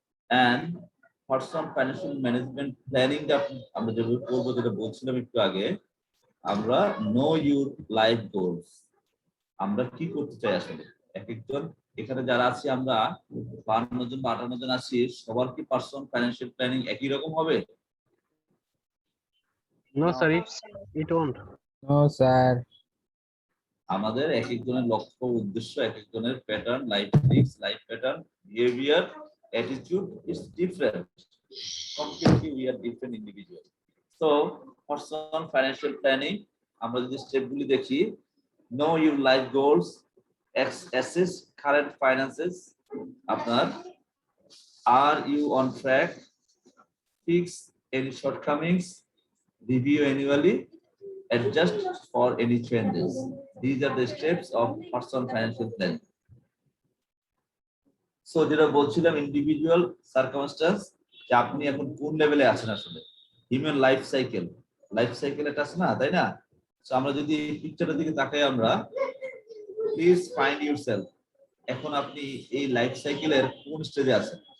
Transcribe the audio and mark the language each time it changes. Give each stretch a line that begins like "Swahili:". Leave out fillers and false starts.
Bangla: And personal financial management planning আমরা যেভাবে করবো, যেটা বলছিলাম একটু আগে, আমরা know your life goals. আমরা কি করতে চাই আসলে? এক একজন এখানে যারা আছি, আমরা 52 জন বা 58 জন আছি, সবার কি পার্সোনাল ফাইন্যান্সিয়াল প্ল্যানিং একই রকম হবে?
English: No, sir, No, it, sir. it won't.
Bangla: No sir. আমাদের এক একজনের লক্ষ্য, উদ্দেশ্য, এক একজনের pattern, life things, life pattern, behaviour, attitude is different. Completely we are different individual. So personal financial planning আমরা যদি স্টেপগুলি দেখি, no your life goals, assess current finances, আপনার are you on track, fix any shortcomings, review annually, adjust for any changes.
English: These are the steps of personal financial planning.
Bangla: So যেটা বলছিলাম, individual circumstance, যে আপনি এখন কোন লেভেলে আছেন আসলে, হিউম্যান লাইফ সাইকেল এটা আছে না, তাই না? সো আমরা যদি পিকচারের দিকে তাকাই, আমরা প্লিজ ফাইন্ড ইউরসেলফ, এখন আপনি এই লাইফ সাইকেলের কোন স্টেজে আছেন?